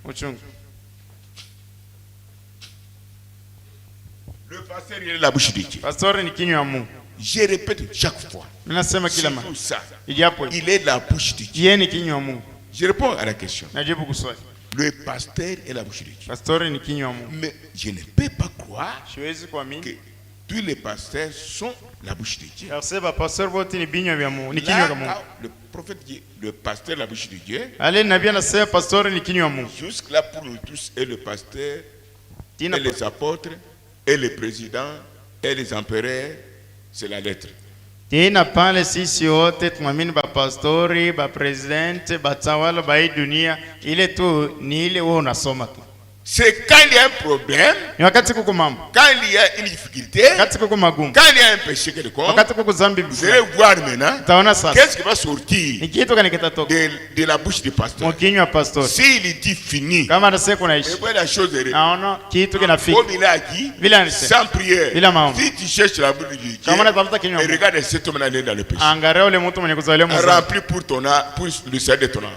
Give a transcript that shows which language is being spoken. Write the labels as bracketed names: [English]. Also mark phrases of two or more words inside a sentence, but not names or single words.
[French] Le pasteur il est la bouche de Dieu. Je répète chaque fois. C'est tout ça. Il est la bouche de Dieu. Je réponds à la question. Le pasteur est la bouche de Dieu. [Swahili] Pasteur ni kinywa wa Mungu. [French] Mais je ne peux pas croire [Swahili] Siwezi kuamini [French] que tous les pasteurs sont la bouche de Dieu. [Swahili] car ba pasteur wote ni binywa vya Mungu, ni kinywa cha Mungu. [French] Le prophète dit le pasteur la bouche de Dieu. [Swahili] Ale nabii anasema pasteur ni kinywa wa Mungu. [French] Jusque là pour nous tous et le pasteur et les apôtres et les présidents et les empereurs, c'est la lettre. [Swahili] Tena pale sisi wote tuamini ba pastori, ba presidente, ba tawala ba hii dunia, ile tu ni ile wewe unasoma tu. [French] C'est quand il y a un problème, quand il y a une difficulté, quand il y a un péché quelconque, vous allez voir maintenant qu'est-ce qui va sortir de la bouche du pasteur. S'il dit fini, et puis la chose est comme il a dit, sans prière, si tu cherches la bouche de Dieu, et regarde cet homme aller dans le péché, rempli pour le salut de ton âme.